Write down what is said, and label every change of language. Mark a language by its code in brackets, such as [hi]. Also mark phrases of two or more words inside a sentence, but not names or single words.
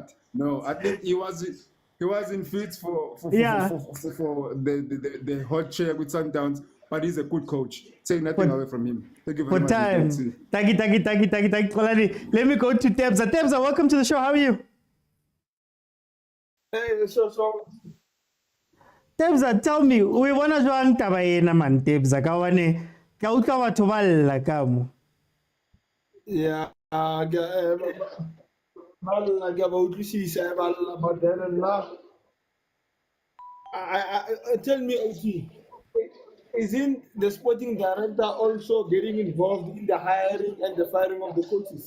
[en] No, I think he wasn't fit for the hot chair with Sundowns, but he's a good coach. Take nothing away from him. Thank you very much. Thank you. Let me go to Tebza. Tebza, welcome to the show. How are you? Hey, so. Tebza, tell me, we want to join [st] taba ena man Tebza ka wane ka utlwa batho ba lla ka mo. [en] Yeah, but then tell me, OG, isn't the sporting director also getting involved in the hiring and the firing of the coaches?